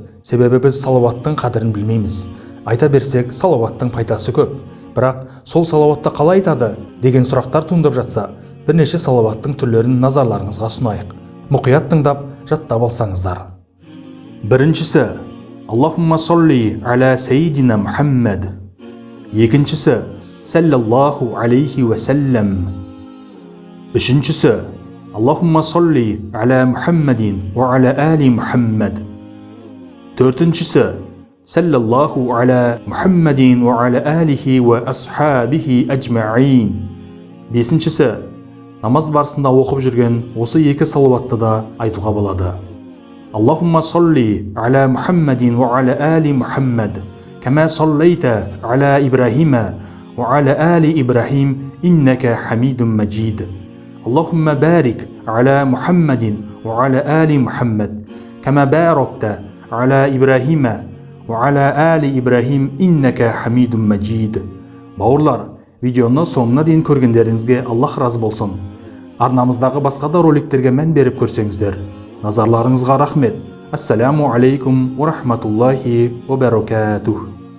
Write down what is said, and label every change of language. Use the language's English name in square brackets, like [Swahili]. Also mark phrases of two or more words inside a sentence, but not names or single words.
[Kazakh] Себебі біз салауаттың қадірін білмейміз. Айта берсек, салауаттың пайдасы көп. Бірақ сол салауатты қалай айтады деген сұрақтар туындап жатса, бірнеше салауаттың түрлерін назарларыңызға ұсынайық. Мұқият тыңдап, жаттап алсаңыздар. Біріншісі: [Arabic] اللهم صل على سيدنا محمد. Екіншісі: صلى الله عليه وسلم. Үшіншісі: اللهم صل على محمد وعلى آل محمد. Төртіншісі: صلى الله على محمد وعلى آله وأصحابه أجمعين. [Kazakh] Бесіншісі: намаз барысында оқып жүрген осы екі салауатты да айтуға болады. [Arabic] اللهم صل على محمد وعلى آل محمد، كما صليت على إبراهيم وعلى آل إبراهيم، إنك حميد مجيد. اللهم بارك على محمد وعلى آل محمد، كما باركت على إبراهيم وعلى آل إبراهيم، إنك حميد مجيد. [Kazakh] Бауырлар, видеоны соңына дейін көргендеріңізге Аллах разы болсын. Арнамыздағы басқа да роликтерге мән беріп көрсеңіздер. Назарларыңызға рахмет. [Arabic] السلام عليكم ورحمة الله وبركاته.